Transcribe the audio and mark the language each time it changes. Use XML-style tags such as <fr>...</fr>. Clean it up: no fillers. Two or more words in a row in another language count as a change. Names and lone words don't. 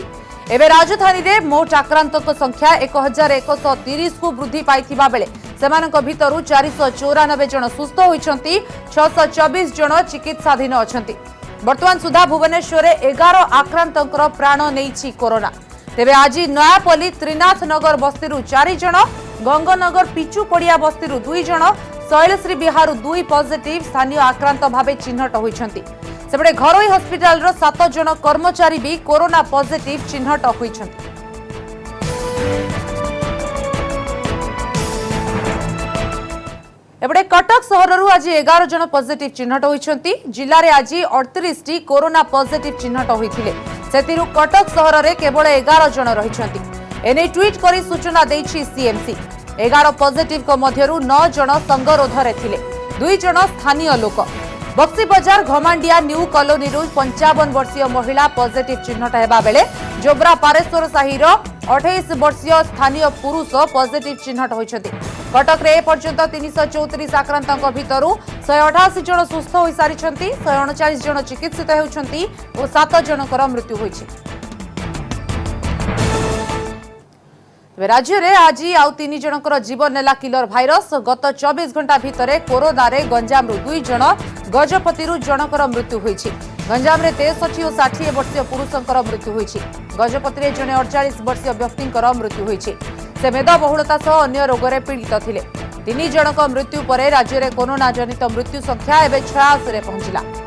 <or>ଏବେ ରାଜଧାନୀ ରେ ମୋଟ ଆକ୍ରାନ୍ତ ସଂଖ୍ୟା 1130 କୁ ବୃଦ୍ଧି ପାଇଥିବା ବେଳେ ସେମାନଙ୍କ ଭିତର 494 ଜଣ ସୁସ୍ଥ ହୋଇଛନ୍ତି। 624 ଜଣ ଚିକିତ୍ସାଧୀନ ଅଛନ୍ତି। ବର୍ତ୍ତମାନ ସୁଦ୍ଧା ଭୁବନେଶ୍ୱର 11 ଆକ୍ରାନ୍ତଙ୍କର ପ୍ରାଣ ନେଇଛି କରୋନା। ତେବେ ଆଜି ନୟାପଲ୍ଲୀ ତ୍ରିନାଥ ନଗର ବସ୍ତି 4 ଜଣ, ଗଙ୍ଗନଗର ପିଚୁପଡ଼ିଆ ବସ୍ତି 2 ଜଣ, ଶୈଳଶ୍ରୀ ବିହାର 2 ପଜିଟିଭ ସ୍ଥାନୀୟ ଆକ୍ରାନ୍ତ ଭାବେ ଚିହ୍ନଟ ହୋଇଛନ୍ତି। ସେବଡେ ଘରୋଇ ହସପିଟାଲ 7 ଜଣ କର୍ମଚାରୀ ଭି କରୋନା ପଜିଟିଭ ଚିହ୍ନଟ ହୋଇଛନ୍ତି। ଏବଡେ କଟକ ସହର ଆଜି 11 ଜଣ ପଜିଟିଭ ଚିହ୍ନଟ ହୋଇଛନ୍ତି। ଜିଲ୍ଲା ରେ ଆଜି 38 ଟି କରୋନା ପଜିଟିଭ ଚିହ୍ନଟ ହୋଇଥିଲେ। ସେଥିରୁ କଟକ ସହର ରେ କେବଳ 11 ଜଣ ରହିଛନ୍ତି। ଏନେ ଟ୍ୱିଟ କରି ସୂଚନା ଦେଇଛି ସିଏମସି। 11 ପଜିଟିଭ କୁ ମଧ୍ୟରୁ 9 ଜଣ ସଙ୍ଗରୋଧ ରେ ଥିଲେ। 2 ଜଣ ସ୍ଥାନୀୟ ଲୋକ। ବକ୍ସି ବଜାର ଘମାଣ୍ଡିଆ ନ୍ୟୁ କଲୋନୀ 55 ବର୍ଷୀୟ ମହିଳା ପଜିଟିଭ ଚିହ୍ନଟ ହେବା ବେଳେ ଯୋବ୍ରା ପାରେଶ୍ୱର ସାହିର 28 ବର୍ଷୀୟ ସ୍ଥାନୀୟ ପୁରୁଷ ପଜିଟିଭ ଚିହ୍ନଟ ହୋଇଛନ୍ତି। କଟକ ରେ ପର୍ଯ୍ୟନ୍ତ 334 ଆକ୍ରାନ୍ତଙ୍କ ଭିତରୁ 188 ଜଣ ସୁସ୍ଥ ହୋଇ ସାରିଛନ୍ତି। 139 ଜଣ ଚିକିତ୍ସିତ ହେଉଛନ୍ତି ଔର 7 ଜଣଙ୍କର ମୃତ୍ୟୁ ହୋଇଛି। ରାଜ୍ୟ ମେଁ ଆଜି ଆଉ 3 ଜଣଙ୍କର ଜୀବନ ନେଲା</or> <en>killer virus.</en> <or>ଗତ 24 ଘଣ୍ଟା ଭିତର କରୋନା ରେ ଗଞ୍ଜାମ 2 ଜଣ, ଗଜପତି ଜଣଙ୍କର ମୃତ୍ୟୁ ହୋଇଛି। ଗଞ୍ଜାମ ରେ 63 ଔର 60 ବର୍ଷୀୟ ପୁରୁଷଙ୍କର ମୃତ୍ୟୁ ହୋଇଛି। ଗଜପତି ରେ ଜଣେ 48 ବର୍ଷୀୟ ବ୍ୟକ୍ତିଙ୍କର ମୃତ୍ୟୁ ହୋଇଛି। ସେ ମେଦବହୁଳତା ସହ ଅନ୍ୟ ରୋଗ ରେ ପୀଡ଼ିତ ଥିଲେ। 3 ଜଣଙ୍କ ମୃତ୍ୟୁ ପରେ ରାଜ୍ୟ ମେଁ କରୋନା ଜନିତ ମୃତ୍ୟୁ ସଂଖ୍ୟା ଏବେ 86 ରେ ପହଞ୍ଚିଲା।</or>